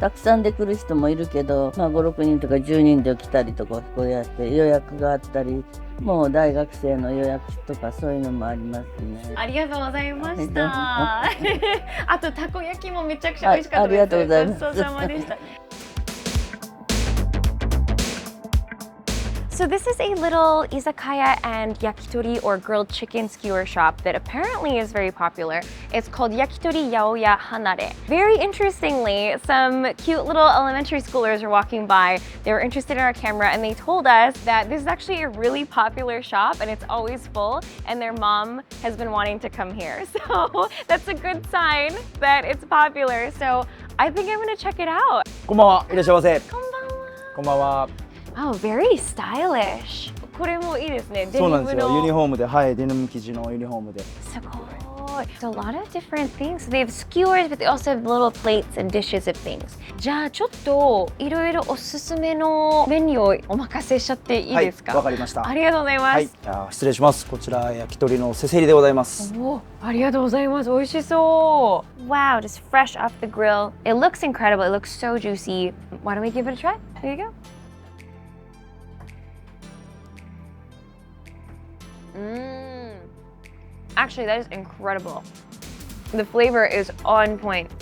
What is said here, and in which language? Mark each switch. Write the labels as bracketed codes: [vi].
[ja] たくさんで来る人もいるけど、まあ、5、6人とか10人で来たりとかこうやって予約があったり、もう大学生の予約とかそういうのもありますね。ありがとうございました。あとたこ焼きもめちゃくちゃ美味しかったです。ありがとうございます。ごちそうさまでした。 [en] So this is a little izakaya and yakitori or grilled chicken skewer shop that apparently is very popular. It's called Yakitori Yaoya Hanare. Very interestingly, some cute little elementary schoolers were walking by. They were interested in our camera and they told us that this is actually a really popular shop and it's always full and their mom has been wanting to come here. So that's a good sign that it's popular. So I think I'm gonna check it out. [ja] こんばんは、いらっしゃいませ。こんばんは。こんばんは。 [en] Oh, very stylish. [ja] これもいいですね。そうなんですよ。ユニフォームォームで、はい、デニム生地のユニフォームで。すごい。 [en] So a lot of different things. So they have skewers, but they also have little plates and dishes of things. [ja] じゃあちょっといろいろおすすめのメニューをお任せしちゃっていいですか？はい、わかりました。ありがとうございます。はい、失礼します。こちら焼き鳥のせせりでございます。お、ありがとうございます。美味しそう。 [en] Wow, just fresh off the grill. It looks incredible. It looks so juicy. Why don't we give it a try? Here you go. Actually, that is incredible. The flavor is on point.